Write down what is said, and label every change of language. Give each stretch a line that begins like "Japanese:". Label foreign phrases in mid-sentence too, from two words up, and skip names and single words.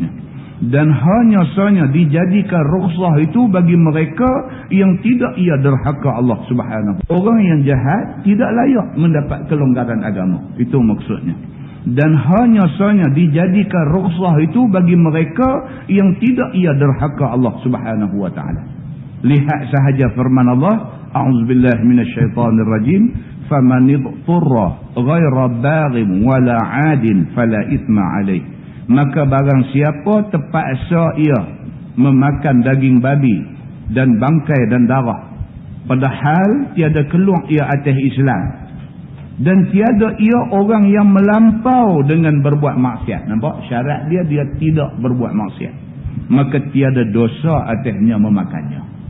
Malay: Dan hanya sahaja dijadikan rukhsah itu bagi mereka yang tidak ia derhaka Allah Subhanahu. Orang yang jahat tidak layak mendapat kelonggaran agama. Itu maksudnya. Dan hanya sahaja dijadikan rukhsah itu bagi mereka yang tidak ia derhaka Allah
Arabic: سبحانه وتعالى.
Malay: Lihat sahaja firman Allah,
Arabic: أعوذ بالله من الشيطان الرجيم, فمن اضطر غير باغ ولا عاد فلا إثم عليه.
Malay: Maka barang siapa terpaksa ia memakan daging babi dan bangkai dan darah, padahal tiada keluar ia atas Islam, dan tiada ia orang yang melampau dengan berbuat maksiat. Nampak? Syarat dia tidak berbuat maksiat. Maka tiada dosa atasnya memakannya.